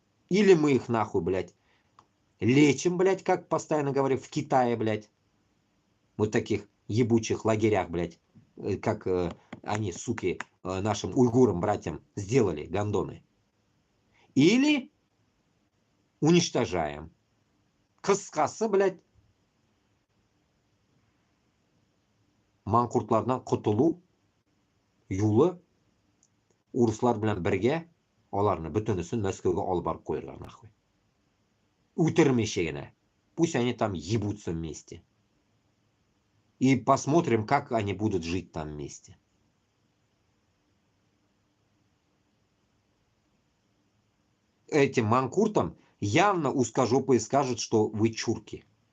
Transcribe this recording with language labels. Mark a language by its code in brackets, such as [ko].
[ru] Или мы их нахуй, блядь, лечим, блядь, как постоянно говорю, в Китае, блядь, вот таких ебучих лагерях, блядь, как они, суки, нашим уйгурам, братьям сделали, гондоны. Или уничтожаем. [tt] Кыскасы, блядь, манкуртлардан құтылу юлы урыслар белән бергә аларны бөтенесен Мәскәүгә алып барып куярга [ru] нахуй. [tt] Үтермичә генә. [ru] Пусть они там ебутся вместе. И посмотрим, как они будут жить там вместе. Этим манкуртам явно узкожопые скажут, что вы чурки.